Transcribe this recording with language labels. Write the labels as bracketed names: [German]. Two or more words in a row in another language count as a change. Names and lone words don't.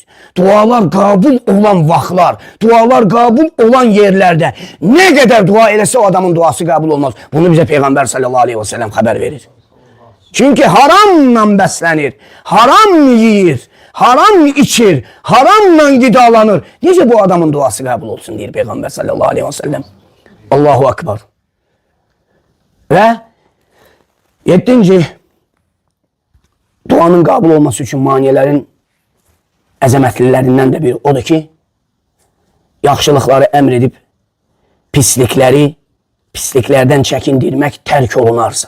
[Azerbaijani] Dualar qabul olan vaxtlar, dualar qabul olan yerlərdə nə qədər dua eləsə o adamın duası qabul olmaz. Bunu bizə Peyğəmbər [Arabic] صلى الله عليه وسلم [Azerbaijani] xəbər verir. Çünki haramla bəslənir, haram yiyir, haram içir, haramla qidalanır. Necə bu adamın duası qəbul olsun deyir Peyğəmbər [Arabic] صلى الله عليه وسلم. الله أكبر. [Azerbaijani] Və 7. duanın qəbul olması üçün maniyələrin əzəmətlilərindən də biri odur ki, yaxşılıqları əmr edib pisliklərdən çəkindirmək tərk olunarsa.